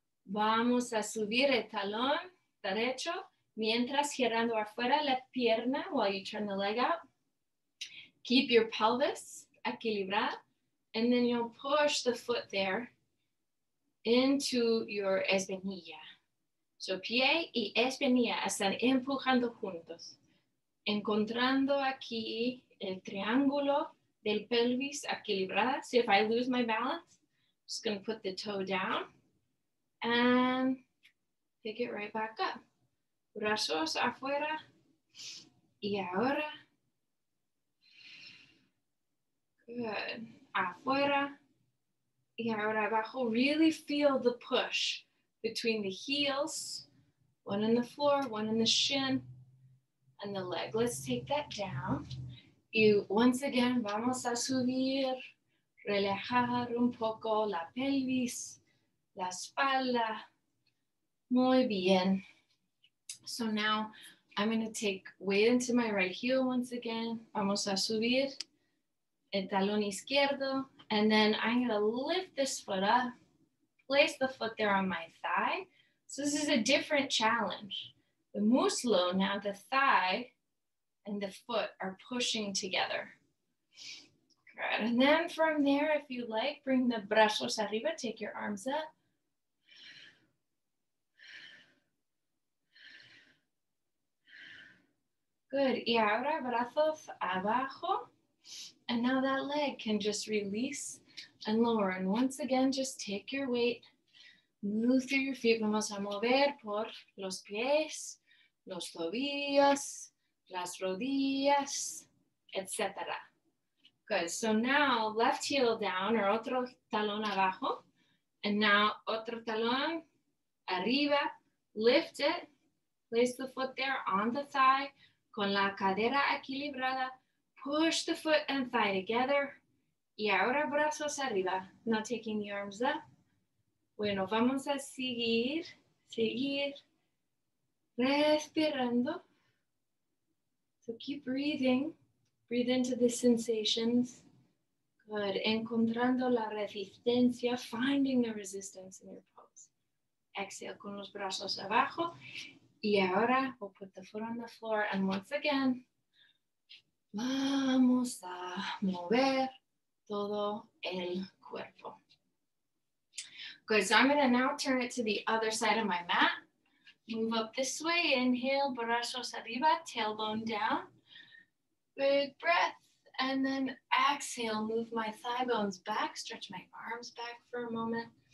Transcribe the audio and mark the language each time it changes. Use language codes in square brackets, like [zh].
[es] Vamos a subir el talón derecho, mientras girando afuera la pierna [en] while you turn the leg out. Keep your pelvis equilibrada, and then you'll push the foot there into your espinilla. [es] So pie y espinilla están empujando juntos, encontrando aquí el triángulo del pelvis equilibrada. [en] So if I lose my balance, I'm just going to put the toe down and pick it right back up. [es] Brazos afuera y ahora. [en] Good. [es] Afuera y ahora abajo. [en] Really feel the push between the heels, one in the floor, one in the shin, and the leg. Let's take that down. [es] Y [en] once again, [es] vamos a subir, relajar un poco la pelvis, la espalda. Muy bien. [en] So now I'm going to take weight into my right heel once again. [es] Vamos a subir el talón izquierdo. [en] And then I'm going to lift this foot up, place the foot there on my thigh. So this is a different challenge. The muslo, now the thigh and the foot are pushing together. Good. And then from there, if you like, bring the [es] brazos arriba, [en] take your arms up. Good. [es] Y ahora brazos abajo. [en] And now that leg can just release and lower. And once again, just take your weight, move through your feet. [es] Vamos a mover por los pies, los tobillos, las rodillas, etc. [en] Good. So now left heel down or [es] otro talón abajo. [en] And now [es] otro talón arriba. [en] Lift it. Place the foot there on the thigh. [es] Con la cadera equilibrada. [en] Push the foot and thigh together. [es] Y ahora brazos arriba. [en] Now taking the arms up. [es] Bueno, vamos a seguir respirando. [en] So keep breathing. Breathe into the sensations. Good. [es] Encontrando la resistencia, [en] finding the resistance in your pose. [es] Exhale con los brazos abajo. Y ahora [en] we'll put the foot on the floor. And once again, [es] vamos a mover todo el cuerpo. [en] Good, so I'm gonna now turn it to the other side of my mat. Move up this way, inhale, [es] brazos arriba, [en] tailbone down. Big breath, and then exhale, move my thigh bones back, stretch my arms back for a moment.